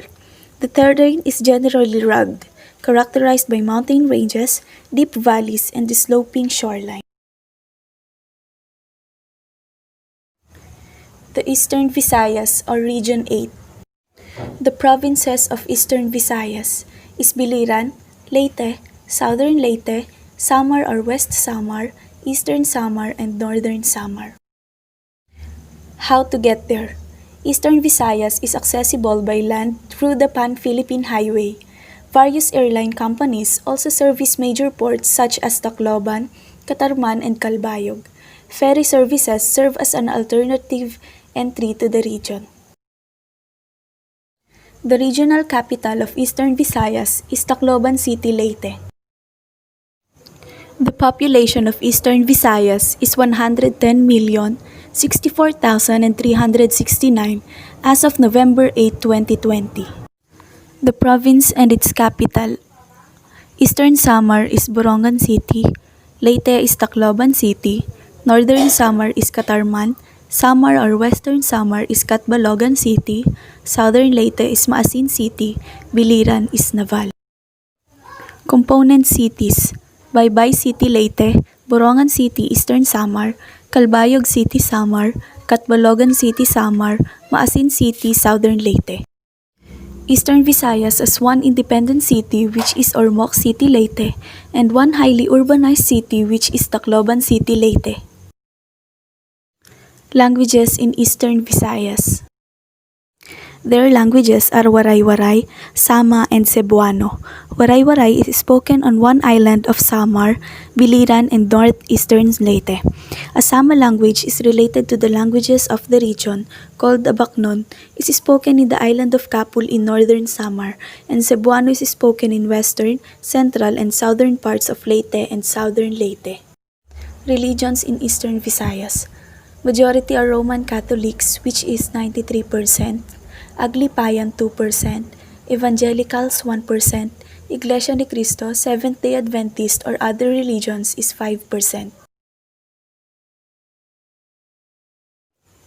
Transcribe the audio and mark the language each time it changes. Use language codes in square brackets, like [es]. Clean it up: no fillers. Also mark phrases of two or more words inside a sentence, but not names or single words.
[en] The terrain is generally rugged, characterized by mountain ranges, deep valleys, and the sloping shoreline. The Eastern Visayas or Region 8. The provinces of Eastern Visayas is Biliran, Leyte, Southern Leyte, Samar or West Samar, Eastern Samar, and Northern Samar. How to get there? Eastern Visayas is accessible by land through the Pan-Philippine Highway. Various airline companies also service major ports such as Tacloban, Catarman, and Calbayog. Ferry services serve as an alternative entry to the region. The regional capital of Eastern Visayas is Tacloban City, Leyte. The population of Eastern Visayas is 110,064,369 as of November 8, 2020. The province and its capital. Eastern Samar is Borongan City, Leyte is Tacloban City, Northern Samar is Catarman, Samar or Western Samar is Catbalogan City, Southern Leyte is Maasin City, Biliran is Naval. Component cities: Baybay City, Leyte, Borongan City, Eastern Samar, Calbayog City, Samar, Catbalogan City, Samar, Maasin City, Southern Leyte. Eastern Visayas as one independent city which is Ormoc City, Leyte, and one highly urbanized city which is Tacloban City, Leyte. Languages in Eastern Visayas. Their languages are Waray-Waray, Sama, and Cebuano. Waray-Waray is spoken on one island of Samar, Biliran, and northeastern Leyte. A Sama language is related to the languages of the region, called the Bacnon, is spoken in the island of Capul in northern Samar, and Cebuano is spoken in western, central, and southern parts of Leyte and southern Leyte. Religions in Eastern Visayas. Majority are Roman Catholics, which is 93%, Aglipayan 2%, Evangelicals 1%, Iglesia ni Cristo, Seventh-day Adventist or other religions is 5%.